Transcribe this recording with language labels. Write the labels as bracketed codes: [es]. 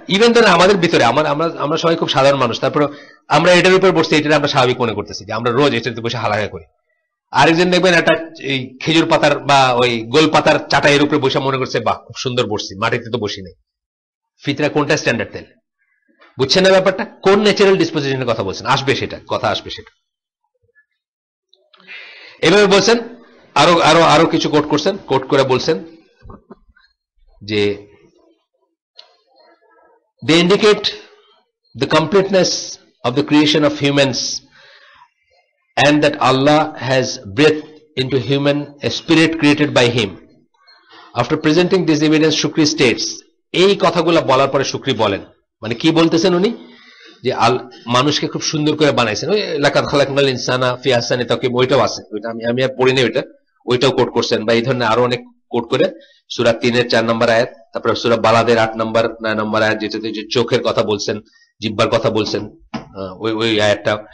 [bn] Even ধরেন আমাদের ভিতরে আমরা সবাই খুব সাধারণ মানুষ, তারপর আমরা এটার উপর বসছি, এটা আমরা স্বাভাবিক মনে করতেছি, যে আমরা রোজ এটাতে বসে হালাকা করি. আরেকজন দেখবেন একটা এই খেজুর পাতার বা ওই গোল পাতার চাটাইয়ের উপরে বসে মনে করছে, বাহ খুব সুন্দর বসছি, মাটিতে তো বসি নেই. ফিতরা কোনটা স্ট্যান্ডার্ড তাহলে? বুঝছেন না ব্যাপারটা? কোন ন্যাচারাল ডিসপোজিশনের কথা বলছেন? আসবে সেটা, কথা আসবে সেটা. এভাবে বলছেন, আরো কিছু কোট করছেন, কোট করে বলছেন যে [en] they indicate the completeness of the creation of humans and that Allah has breathed into human a spirit created by him. After presenting this evidence, Shukri states, [bn] এই কথাগুলো বলার পরে শুকরি বলেন, মানে কি বলতেছেন উনি, যে মানুষকে খুব সুন্দর করে বানাইছেন. ওই [ar] লাকাদ খালাকনাল ইনসানা ফি আহসানি তাকওয়িম, [bn] ওইটাও আছে, ওইটা আমি আর পড়িনি, ওইটাও কোট করছেন. বা এই ধরনের আরো অনেক কোট করে সূরা 3-এর 4 নম্বর আয়াত, তারপরে সূরা বালাদের 8 নম্বর 9 নম্বর আয়াত, যেটাতে যে চোখের কথা বলছেন, জিহ্বার কথা বলছেন, ওই আয়াতটা.